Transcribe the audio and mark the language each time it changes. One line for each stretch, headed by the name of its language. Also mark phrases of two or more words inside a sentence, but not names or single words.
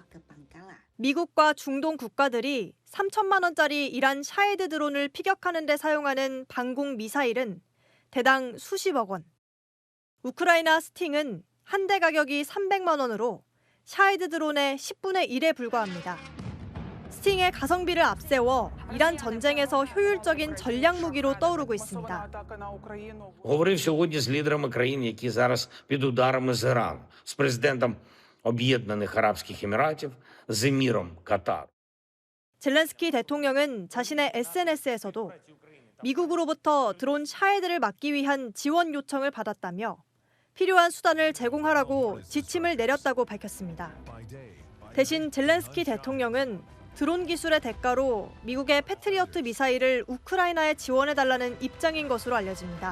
Korean: 미국과 중동 국가들이 3천만 원짜리 이란 샤헤드 드론을 피격하는 데 사용하는 방공 미사일은 대당 수십억 원. 우크라이나 스팅은 한 대 가격이 300만 원으로 샤헤드 드론의 10분의 1에 불과합니다. 스팅의 가성비를 앞세워 이란 전쟁에서 효율적인 전략 무기로 떠오르고 있습니다.
Ukrainian: Говорив сьогодні з лідерами країн, які зараз під ударами з Ірану, з президентом Об'єднаних Арабських Еміратів, з еміром Катару.
Korean: 젤렌스키 대통령은 자신의 SNS에서도 미국으로부터 드론 샤헤드를 막기 위한 지원 요청을 받았다며 필요한 수단을 제공하라고 지침을 내렸다고 밝혔습니다. 대신 젤렌스키 대통령은 드론 기술의 대가로 미국의 패트리어트 미사일을 우크라이나에 지원해달라는 입장인 것으로 알려집니다.